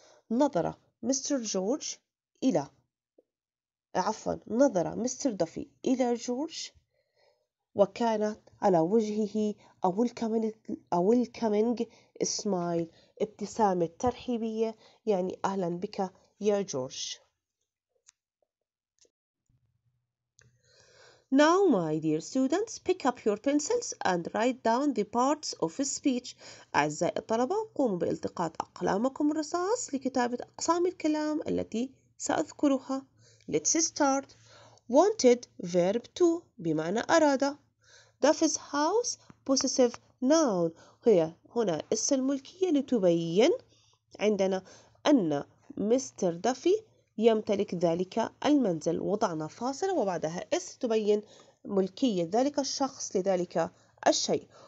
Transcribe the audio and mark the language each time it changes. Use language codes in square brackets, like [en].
[ar] نظر مستر دافي إلى جورج، وكانت على وجهه [en] welcoming smile، [ar] ابتسامة ترحيبية، يعني أهلا بك يا جورج. [en] Now, my dear students, pick up your pencils and write down the parts of a speech. [ar] أعزائي الطلبة، قوموا بالتقاط أقلامكم الرصاص لكتابة أقسام الكلام التي سأذكرها. [en] Let's start. Wanted verb to [ar] بمعنى أراد. [en] Duffy's house possessive noun، [ar] هي هنا اسم الملكية لتبين عندنا أن مستر دافي يمتلك ذلك المنزل. وضعنا فاصلة وبعدها اس تبين ملكية ذلك الشخص لذلك الشيء.